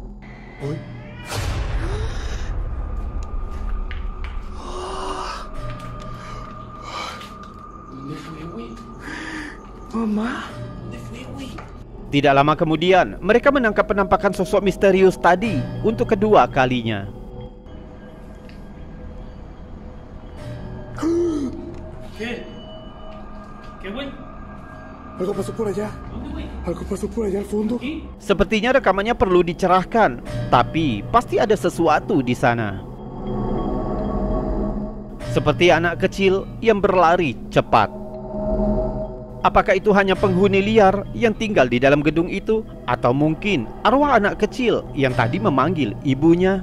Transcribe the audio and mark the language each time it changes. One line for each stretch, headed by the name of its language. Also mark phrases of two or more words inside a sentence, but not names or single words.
Spanish: Oi. Mama.
Indonesian: Tidak lama kemudian, mereka menangkap penampakan sosok misterius tadi untuk kedua kalinya.
Spanish: ¿Qué? Algo pasó por allá. Algo pasó por allá al fondo.
Indonesian: Sepertinya rekamannya perlu dicerahkan, tapi pasti ada sesuatu di sana. Seperti anak kecil yang berlari cepat. Apakah itu hanya penghuni liar yang tinggal di dalam gedung itu? Atau mungkin arwah anak kecil yang tadi memanggil ibunya?